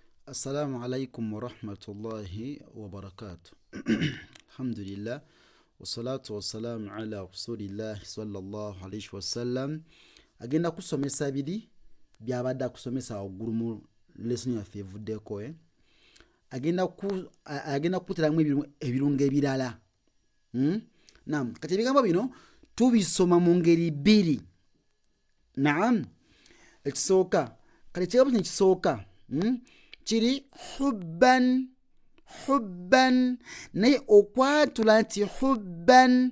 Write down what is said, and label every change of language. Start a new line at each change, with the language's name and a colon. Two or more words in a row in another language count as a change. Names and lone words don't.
Arabic: السلام عليكم ورحمة الله وبركاته. Alhamdulillah. والصلاة والسلام على رسول الله صلى الله عليه وسلم.
Ganda: Agenda kusomesa bidi byabadde kusomesa waggulu mu lesson yaffe evuddeko agenda kuteramu ebirungo ebirala. Naam, kati ebigambo bino tubisoma mu ngeri bbiri. Naam, ekisooka kati ekigambo kino ekisooka kiri hubban naye okwatula nti hubban